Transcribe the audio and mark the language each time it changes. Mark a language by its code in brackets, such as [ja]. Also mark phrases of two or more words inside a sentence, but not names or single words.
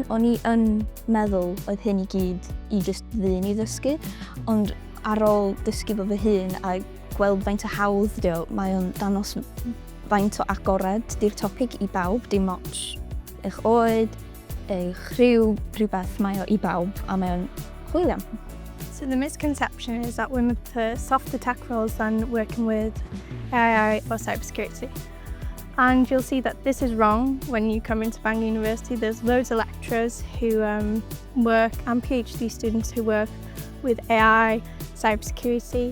[cy] O'n i yn meddwl oedd hyn i gyd i just ddyn i ddysgu, ond ar ôl dysgu fo fy hun a gweld faint o hawdd dio, mae o'n danos faint o agored di'r topic i bawb, dim ots eich oed, eich rhyw, rhywbeth mae o i bawb a mae o'n chwilio. [en] So the misconception is that women prefer softer tech roles than working with AI or cybersecurity. And you'll see that this is wrong when you come into Bangor University. There's loads of lecturers who work, and PhD students who work with AI, cybersecurity.